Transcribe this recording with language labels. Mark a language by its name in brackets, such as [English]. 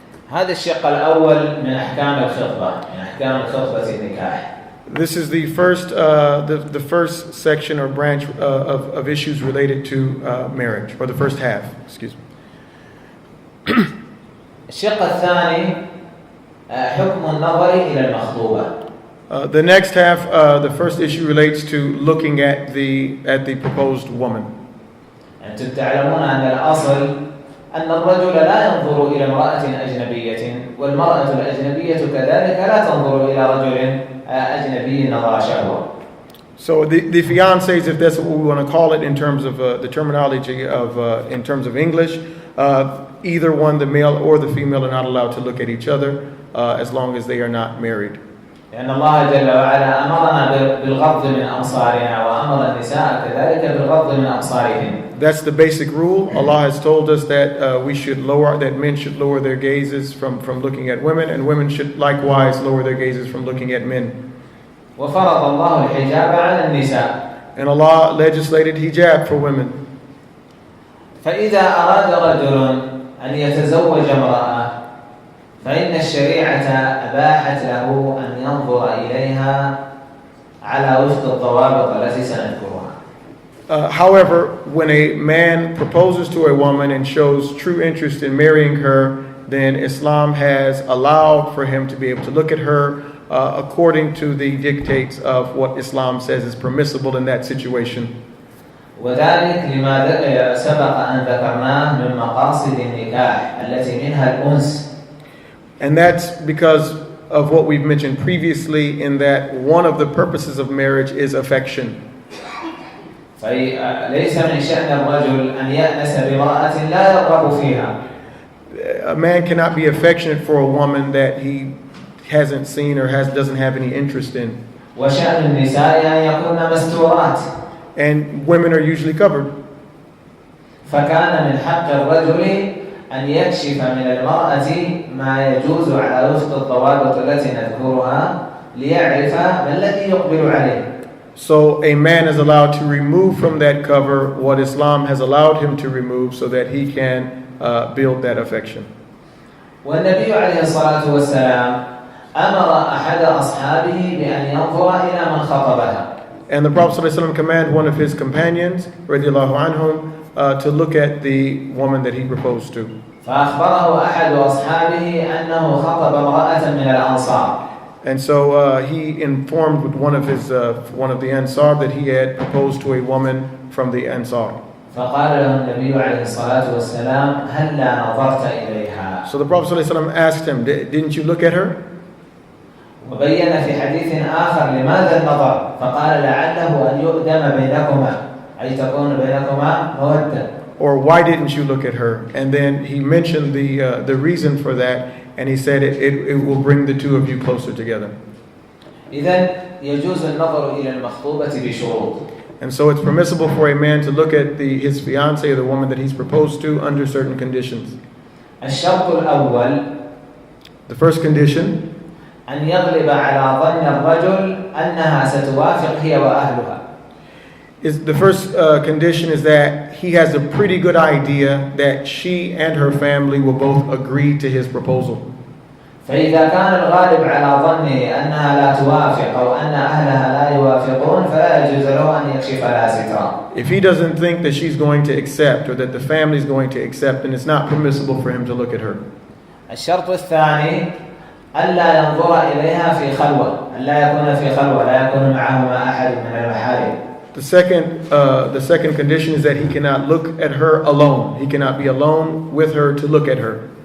[Arabic] هذا الشق الأول من أحكام الخطبة، من أحكام الخطبة النكاح. [English] This is the first section or branch of issues related to marriage, or the first half. Excuse me. [Arabic] الشق الثاني حكم النظر إلى المخطوبة. [English] The next half, the first issue relates to looking at the proposed woman. [Arabic] أنتم تعلمون أن الأصل أن الرجل لا ينظر إلى امرأة أجنبية والمرأة الأجنبية كذلك لا تنظر إلى رجل أجنبي نظر شهوة. [English] So the fiancés, if that's what we want to call it in terms of the terminology of in terms of English, either one, the male or the female, are not allowed to look at each other as long as they are not married. [Arabic] لأن الله جل وعلا أمرنا بالغض من أبصارنا وأمر النساء كذلك بالغض من أبصارهم. [English] That's the basic rule. Allah has told us that that men should lower their gazes from looking at women, and women should likewise lower their gazes from looking at men. [Arabic] وفرض الله الحجاب على النساء. [English] And Allah legislated hijab for women. [Arabic] فإذا أراد رجل أن يتزوج امرأة فإن الشريعة أباحت له أن ينظر إليها على وفق الضوابط التي سنذكرها. [English] However, when a man proposes to a woman and shows true interest in marrying her, then Islam has allowed for him to be able to look at her according to the dictates of what Islam says is permissible in that situation. [Arabic] وذلك لما سبق أن ذكرناه من مقاصد النكاح التي منها الأنس. [English] And that's because of what we've mentioned previously, in that one of the purposes of marriage is affection. [Arabic] فليس من شأن الرجل أن يأنس بامرأة لا يرغب فيها. [English] A man cannot be affectionate for a woman that he hasn't seen or doesn't have any interest in. [Arabic] وشأن النساء أن يكون مستورات. [English] And women are usually covered. [Arabic] فكان من حق الرجل أن يكشف من المرأة ما يجوز على وفق الضوابط التي نذكرها ليعرف ما الذي يقبل عليه. [English] So a man is allowed to remove from that cover what Islam has allowed him to remove so that he can build that affection. [Arabic] والنبي عليه الصلاة والسلام أمر أحد أصحابه بأن ينظر إلى من خطبها. [English] And the Prophet ﷺ commanded one of his companions, radiallahu anhum, to look at the woman that he proposed to. [Arabic] فأخبره أحد أصحابه أنه خطب امرأة من الأنصار. [English] And so he informed with one of the Ansar that he had proposed to a woman from the Ansar. [Arabic] فقال له النبي عليه الصلاة والسلام هلا نظرت إليها. [English] So the Prophet ﷺ asked him, didn't you look at her? [Arabic] وبين في حديث آخر لماذا النظر فقال لعله أن يؤدم بينكما أي تكون بينكما مودة. [English] Or why didn't you look at her? And then he mentioned the reason for that, and he said it will bring the two of you closer together. [Arabic] إذن يجوز النظر إلى المخطوبة بشروط. [English] And so it's permissible for a man to look at his fiancée or the woman that he's proposed to under certain conditions. [Arabic] الشرط الأول [English] The first condition [Arabic] أن يغلب على ظن الرجل أنها ستوافق هي وأهلها. [English] is the first condition is that he has a pretty good idea that she and her family will both agree to his proposal. [Arabic] فإذا كان الغالب على ظنه أنها لا توافق أو أن أهلها لا يوافقون فلا يجوز له أن يكشف لها سترا. [English] If he doesn't think that she's going to accept or that the family is going to accept, then it's not permissible for him to look at her. [Arabic] الشرط الثاني ألا ينظر إليها في خلوة، ألا يكون في خلوة، لا يكون معهما أحد من المحارم. [English] The second condition is that he cannot look at her alone. He cannot be alone with her to look at her.